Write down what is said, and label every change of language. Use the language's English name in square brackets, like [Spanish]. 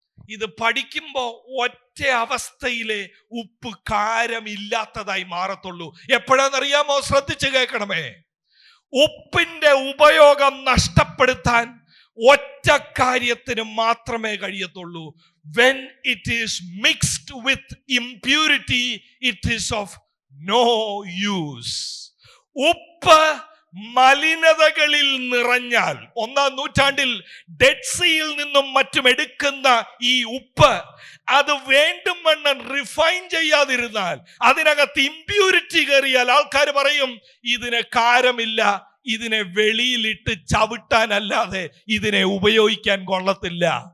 [Malayalam] ഇത് പഠിക്കുമ്പോ ഒറ്റ അവസ്ഥയിലെ ഉപ്പ് കാരമില്ലാത്തതായി മാറത്തുള്ളൂ. എപ്പോഴാണെന്നറിയാമോ? ശ്രദ്ധിച്ചു കേൾക്കണമേ. ഉപ്പിന്റെ ഉപയോഗം നഷ്ടപ്പെടുത്താൻ ഒറ്റ കാര്യത്തിന് മാത്രമേ കഴിയത്തുള്ളൂ. [English] when it is mixed with impurity, it is of no use. [Malayalam] ഉപ്പ് മലിനതകളിൽ നിറഞ്ഞാൽ, 1-ാം നൂറ്റാണ്ടിൽ ഡെഡ് സീയിൽ നിന്നും മറ്റും എടുക്കുന്ന ഈ ഉപ്പ്, അത് വേണ്ടും വണ്ണം റിഫൈൻ ചെയ്യാതിരുന്നാൽ, അതിനകത്ത് ഇമ്പ്യൂരിറ്റി കയറിയാൽ ആൾക്കാർ പറയും ഇതിന് കാരമില്ല, ഇതിനെ വെളിയിലിട്ട് ചവിട്ടാനല്ലാതെ ഇതിനെ ഉപയോഗിക്കാൻ കൊള്ളത്തില്ല.